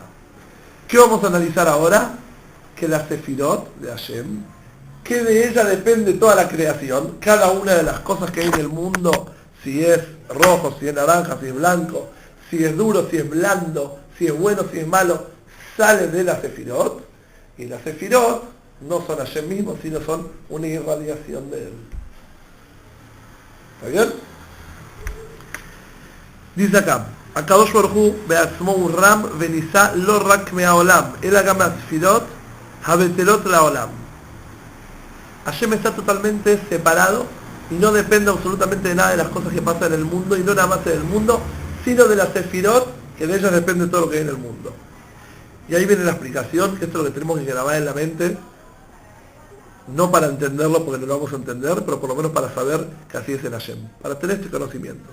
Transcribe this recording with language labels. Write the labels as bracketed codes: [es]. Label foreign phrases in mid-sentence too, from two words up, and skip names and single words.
[es] ¿Qué vamos a analizar ahora? Que la Sefirot de Hashem, que de ella depende toda la creación, cada una de las cosas que hay en el mundo, si es rojo, si es naranja, si es blanco, si es duro, si es blando, si es bueno, si es malo, sale de la Sefirot, y las Sefirot no son Hashem mismo, sino son una irradiación de él. ¿Está bien? Dice acá, [he] הקדוש ברוך הוא בעצמו רם ונשא לא רק מהעולם, אלא גם הספירות הבטלות לעולם. [es] Hashem está totalmente separado y no depende absolutamente de nada de las cosas que pasan en el mundo, y no nada más en el mundo, sino de las sefirot, que de ellas depende todo lo que hay en el mundo. Y ahí viene la explicación, que esto es lo que tenemos que grabar en la mente, no para entenderlo, porque no lo vamos a entender, pero por lo menos para saber que así es en Hashem, para tener este conocimiento.